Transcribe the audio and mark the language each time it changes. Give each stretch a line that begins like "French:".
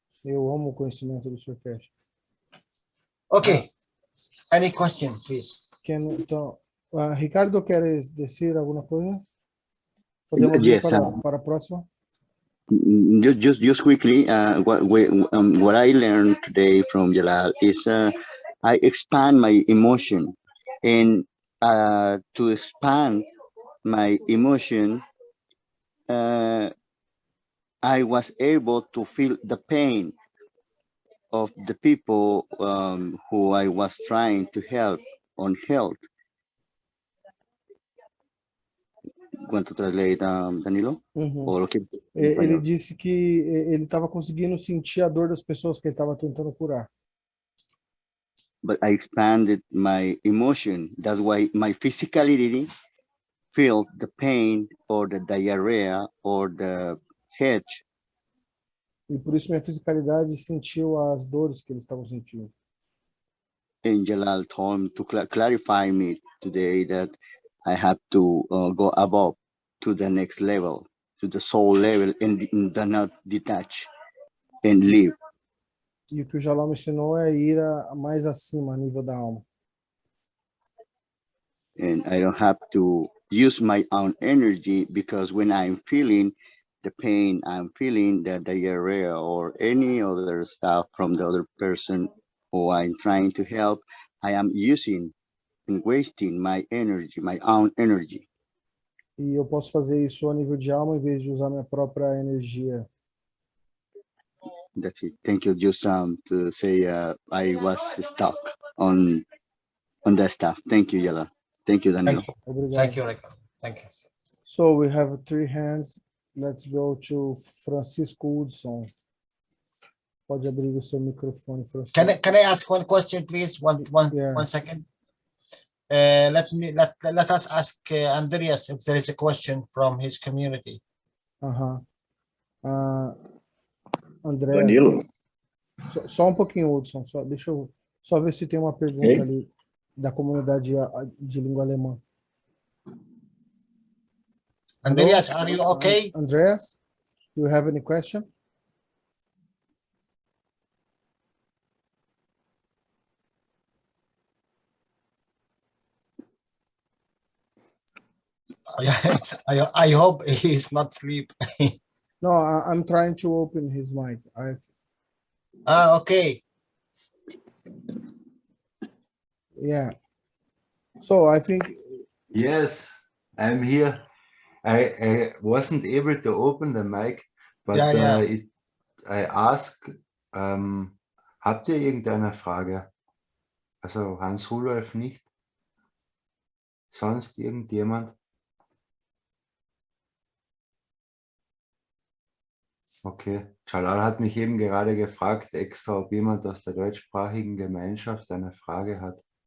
Portuguese: Eu amo o conhecimento do Sr. Cash.
English: Okay. Any question, please?
Portuguese: Então, Ricardo, queres dizer alguma coisa? Podemos ir para a próxima?
English: Just quickly, what I learned today from Jalal is I expand my emotion, and to expand my emotion, I was able to feel the pain of the people who I was trying to help on health. Want to translate, Danilo?
Portuguese: Ele disse que ele estava conseguindo sentir a dor das pessoas que ele estava tentando curar.
English: But I expanded my emotion. That's why my physicality felt the pain or the diarrhea or the head.
Portuguese: E por isso minha fisicalidade sentiu as dores que eles estavam sentindo.
English: And Jalal told me to clarify me today that I have to go above to the next level, to the soul level, and do not detach and live.
Portuguese: E o que o Jalal me ensinou é ir mais acima, a nível da alma.
English: And I don't have to use my own energy, because when I'm feeling the pain, I'm feeling the diarrhea or any other stuff from the other person who I'm trying to help, I am using and wasting my energy, my own energy.
Portuguese: E eu posso fazer isso a nível de alma em vez de usar minha própria energia.
English: That's it. Thank you. Just to say I was stuck on that stuff. Thank you, Jalal. Thank you, Danilo. Thank you, Ricardo. Thank you. So we have 3 hands. Let's go to Francisco Woodson.
Portuguese: Pode abrir o seu microfone, Francisco.
English: Can I ask one question, please? One second. Let us ask Andreas if there is a question from his community. André. Danilo.
Portuguese: Só um pouquinho, Hudson. Deixa eu só ver se tem uma pergunta ali da comunidade de língua alemã.
English: Andreas, are you okay? Andreas, do you have any question? I hope he's not asleep. No, I'm trying to open his mic. Okay. Yeah. So I think Yes, I'm here. I wasn't able to open the mic, but Yeah. I asked,
German: habt ihr irgendeine Frage? Also Hans Rudolf nicht? Sonst irgendjemand? Okay. Jalal hat mich eben gerade gefragt, extra, ob jemand aus der deutschsprachigen Gemeinschaft eine Frage hat.